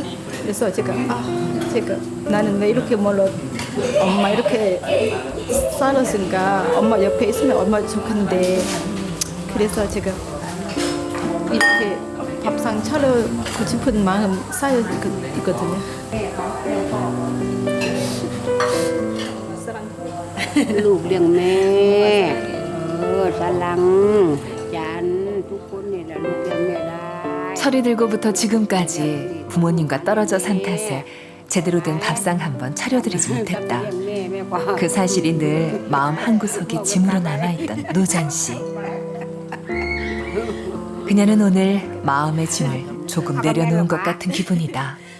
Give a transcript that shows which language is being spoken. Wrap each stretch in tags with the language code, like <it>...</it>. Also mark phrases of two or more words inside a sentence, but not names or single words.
<ko>그래서 제가 나는 왜 이렇게 엄마 이렇게 살았으니까 엄마 옆에 있으면 얼마나 좋겠는데 그래서 제가 이렇게 밥상 차려고 싶은 마음 쌓여 있거든요.</ko> <th>ลูกเลี้ยงแม่สลังยันทุกคนนี่แหละลูกเลี้ยงแม่ได้</th> <ko>철이 들고부터 지금까지 부모님과 떨어져 산 탓에 제대로 된 밥상 한 번 차려드리지 못했다. 그 사실이 늘 마음 한구석에 짐으로 남아있던 노잔 씨. 그녀는 오늘 마음의 짐을 조금 내려놓은 것 같은 기분이다.</ko>